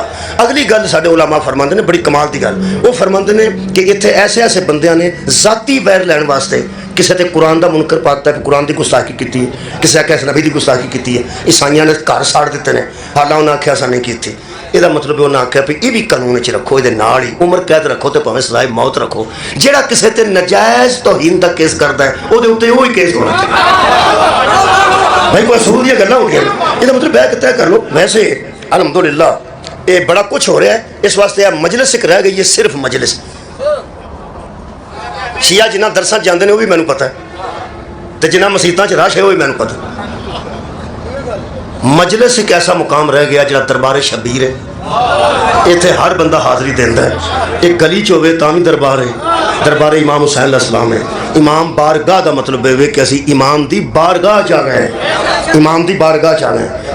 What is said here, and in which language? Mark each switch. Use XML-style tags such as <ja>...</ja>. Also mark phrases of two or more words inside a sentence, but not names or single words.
<pa>اگلی گل سارے علماء فرماندے نے, بڑی کمال دی گل. وہ فرماندے نے کہ اتنے ایسے ایسے بندیاں نے ذاتی ویر لین واسطے کسی تے قرآن دا منکر پاتا ہے, قرآن دی گستاخی کی ہے, کسی کیسے نبی دی گستاخی کی ہے, عیسائیاں نے گھر ساڑ دیتے ہیں, حالانکہ انہیں آخیا اساں نہیں کی. یہ مطلب انہیں آخیا بھی یہ بھی قانون چ رکھو, یہ نال ہی عمر قید رکھو تو پاویں سزائے موت رکھو. جہاں کسی تے نجائز توہین دا کیس کرتا ہے وہ اتنے وہی کیس ہونا چاہیے. بھائی کوئی اصول دیا گلاں ہو گیا, یہ مطلب بہ کے طے کر لو. ویسے الحمدللہ یہ بڑا کچھ ہو رہا ہے, اس واسطے یہ مجلس ایک رہ گئی ہے, صرف مجلس. شیعہ جنہ درساں جاندے نے وہ بھی مینوں پتہ ہے, تو جنہ مسیتاں چ رش ہے وہ بھی مینوں پتہ ہے. مجلس ایک ایسا مقام رہ گیا جہاں دربار شبیر ہے, اتنے ہر بندہ حاضری دینا ہے. ایک گلی چوے تا بھی دربار ہے, دربار امام حسین علیہ السلام ہے. امام بارگاہ دا مطلب ہے کہ اسی امام دی بارگاہ چاہ گئے ہیں, امام دی بارگاہ چاہ گئے ہیں.</pa>